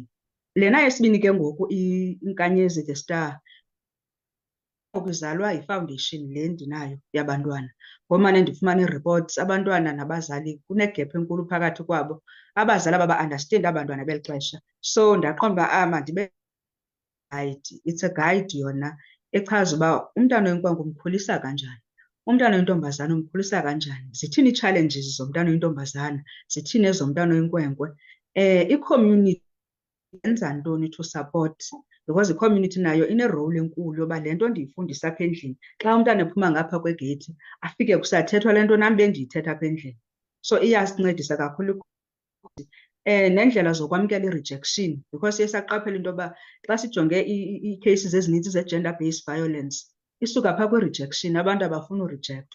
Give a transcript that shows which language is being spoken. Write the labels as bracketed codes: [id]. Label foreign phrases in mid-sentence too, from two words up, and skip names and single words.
[xh] Lena yesibini ke ngoku Inkanyezi, [en] The Star, [xh] izalwa yifoundation le ndinayo yabantwana. Ngomane ndifumana ii-reports, abantwana nabazali kunegephu enkulu phakathi kwabo. Abazali ababa-understand abantwana beli xesha. So ndaqonda uba mandibe guide, [en] it's a guide [xh] yona echaza uba umntana oyinkwenkwe umkhulisa kanjani, umntana oyintombazana umkhulisa kanjani, zithini ii-challenges zomntana oyintombazana, zithini ezomntana oyinkwenkwe. I-community yenza ntoni [en] to support, [xh] because i-community nayo ine-role enkulu yoba le nto ndiyifundisa apha endlini, xa umntana ephuma ngapha kwegeyithi afike kusathethwa le nto nam bendiyithetha apha endlini. So iyasincedisa kakhulu. Nendlela zokwamkela i-rejection, because siye saqaphela into yoba xa sijonge ii-cases ezininzi ze-gender based violence isuka phaa kwi-rejection, abantu abafuna urejectwa.